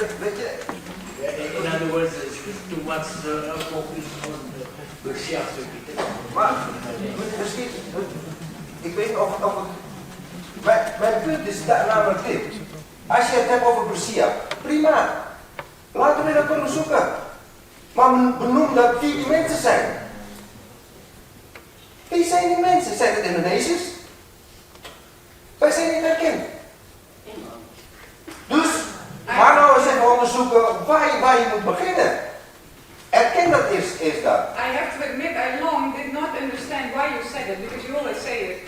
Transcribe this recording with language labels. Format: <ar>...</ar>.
<en>In other words, too much focus on the Siap.</en> <nl>Maar, misschien, ik weet niet of mijn punt is namelijk dit. Als je het hebt over Siap, prima. Laten we dat onderzoeken. Maar benoem dat wie die mensen zijn. Wie zijn die mensen? Zijn het Indonesiërs? Wij zijn niet erkend. Dus, ga nou eens even onderzoeken waar je moet beginnen. Erken dat eerst dat.</nl> <en>I have to admit, I long did not understand why you said it, because you always say it.</en>